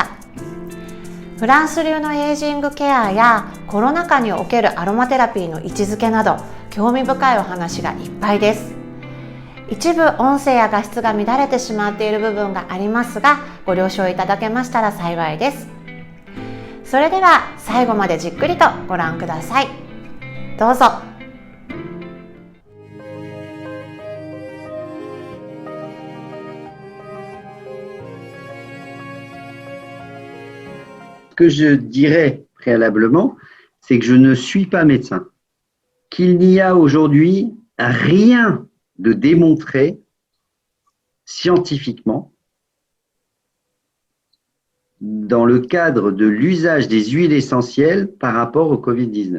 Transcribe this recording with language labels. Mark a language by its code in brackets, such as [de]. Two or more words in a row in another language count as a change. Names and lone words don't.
[ja] フランス流のエイジングケアやコロナ禍におけるアロマテラピーの位置づけなど興味深いお話がいっぱいです。一部音声や画質が乱れてしまっている部分がありますが、ご了承いただけましたら幸いです。それでは最後までじっくりとご覧ください。どうぞ。 [fr] Ce que je dirais préalablement, c'est que je ne suis pas médecin, qu'il n'y a aujourd'hui rien de démontré scientifiquement dans le cadre de l'usage des huiles essentielles par rapport au Covid-19.